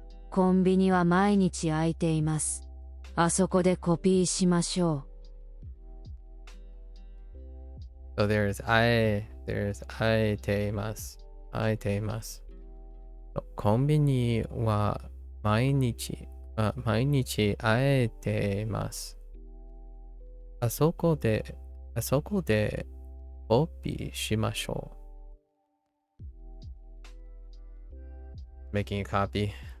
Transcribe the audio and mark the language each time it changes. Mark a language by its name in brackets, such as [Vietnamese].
[Japanese] コンビニは毎日開いています。あそこでコピーしましょう。 [English] So there's I ています。 [Japanese] コンビニは毎日開いています。あそこでコピーしましょう。 [English] Making a copy.